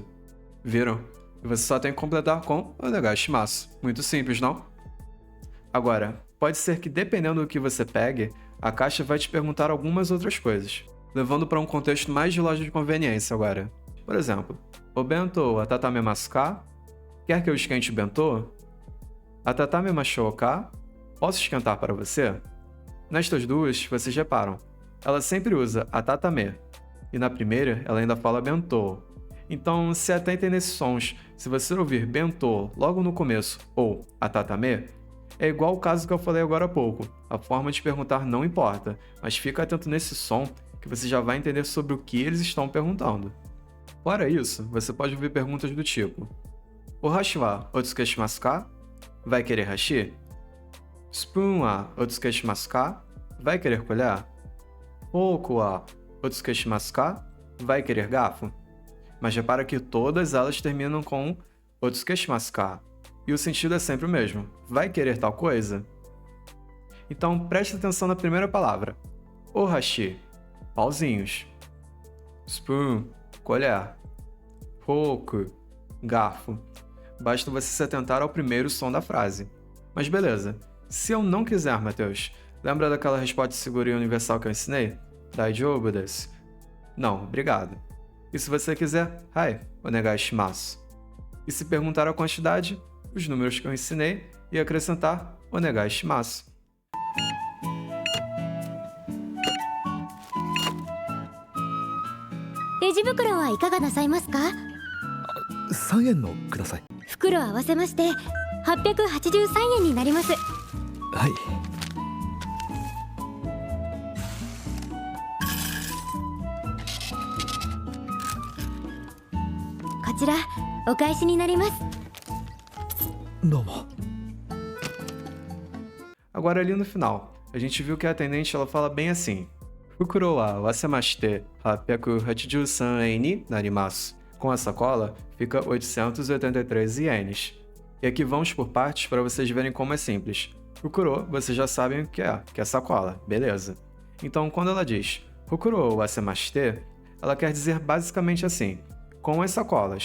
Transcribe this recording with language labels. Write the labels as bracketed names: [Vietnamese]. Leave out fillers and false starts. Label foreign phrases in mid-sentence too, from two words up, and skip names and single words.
[Portuguese] Viram? E você só tem que completar com [Japanese] お願いします. [Portuguese] Muito simples, não? Agora, pode ser que dependendo do que você pegue, a caixa vai te perguntar algumas outras coisas, levando para um contexto mais de loja de conveniência agora. Por exemplo, o [Japanese] 弁当温めますか? [Portuguese] Quer que eu esquente o bento? [Japanese] 温めましょうか? [Portuguese] Posso esquentar para você? Nestas duas, vocês reparam, ela sempre usa atatame, e na primeira ela ainda fala bentô. Então, se atentem nesses sons, se você ouvir bentô logo no começo ou atatame, é igual o caso que eu falei agora há pouco. A forma de perguntar não importa, mas fica atento nesse som que você já vai entender sobre o que eles estão perguntando. Fora isso, você pode ouvir perguntas do tipo: [Japanese] お箸はお付けしますか? [Portuguese] Vai querer hashi? [Japanese] スプーンはお付けしますか? [Portuguese] Vai querer colher? [Japanese] フォークはお付けしますか? [Portuguese] Vai querer garfo? Mas repara que todas elas terminam com [Japanese] お付けしますか. [Portuguese] E o sentido é sempre o mesmo. Vai querer tal coisa? Então preste atenção na primeira palavra. [Japanese] お箸, [Portuguese] pauzinhos. Spoon, colher. Fork, garfo. Basta você se atentar ao primeiro som da frase. Mas beleza. Se eu não quiser, Matheus, lembra daquela resposta de segurança universal que eu ensinei? [Japanese] 大丈夫です. [Portuguese] Não, obrigado. E se você quiser, [Japanese] はい、お願いします. [Portuguese] E se perguntar a quantidade, os números que eu ensinei e acrescentar [Japanese] お願いします. レジ袋はいかがなさいますか? 3 円のください。袋合わせまして883円になります。はい。こちらお返しになります。どうも。 [Portuguese] Agora ali no final, a gente viu que a atendente ela fala bem assim: [Japanese] 袋合わせまして883円になります. [Portuguese] Com a sacola, fica 883 ienes. E aqui vamos por partes para vocês verem como é simples. Fukuro, vocês já sabem o que é sacola, beleza. Então, quando ela diz [Japanese] 袋合わせまして, [Portuguese] ela quer dizer basicamente assim: com as sacolas.